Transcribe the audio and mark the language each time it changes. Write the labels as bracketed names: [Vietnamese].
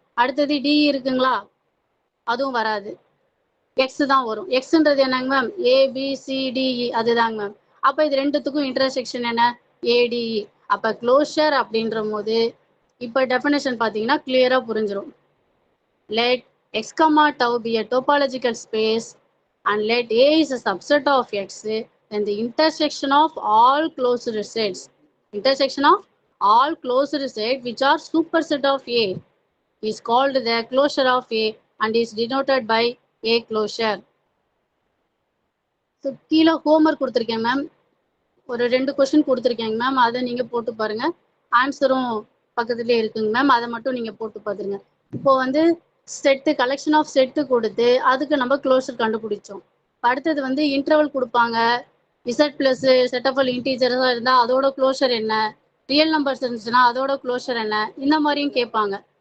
[Tamil] அடுத்தது டிஇ இருக்குங்களா? அதுவும் வராது. எக்ஸ் தான் வரும். எக்ஸ்ன்றது என்னங்க மேம்? ஏபிசிடிஇ, அதுதாங்க மேம். அப்போ இது ரெண்டுத்துக்கும் இன்டர்செக்ஷன் என்ன? ஏடிஇ. அப்போ க்ளோஷர் அப்படின்ற போது இப்போ டெஃபினேஷன் பார்த்தீங்கன்னா கிளியரா புரிஞ்சிடும். [English] Let x comma tau be a topological space and let A is a subset of X, then the intersection of all closed sets, intersection of all closed sets which are superset of A is called the closure of A and is denoted by A closure. [Tamil] So கீழே homework கொடுத்துருக்கேன் ma'am. ஒரு 2 question கொடுத்துருக்கேங்க ma'am. அதை நீங்கள் போட்டு பாருங்க. ஆன்சரும் பக்கத்துலேயே இருக்குங்க மேம். அதை மட்டும் நீங்கள் போட்டு பார்த்துருங்க. இப்போ வந்து செட்டு கலெக்ஷன் ஆஃப் செட்டு கொடுத்து அதுக்கு நம்ம க்ளோஷர் கண்டுபிடிச்சோம். அடுத்தது வந்து இன்டர்வல் கொடுப்பாங்க. Z plus set of all இன்டீஜர்ஸாக இருந்தால் அதோட க்ளோஷர் என்ன, ரியல் நம்பர்ஸ் இருந்துச்சுன்னா அதோட க்ளோஷர் என்ன, இந்த மாதிரியும் கேட்பாங்க.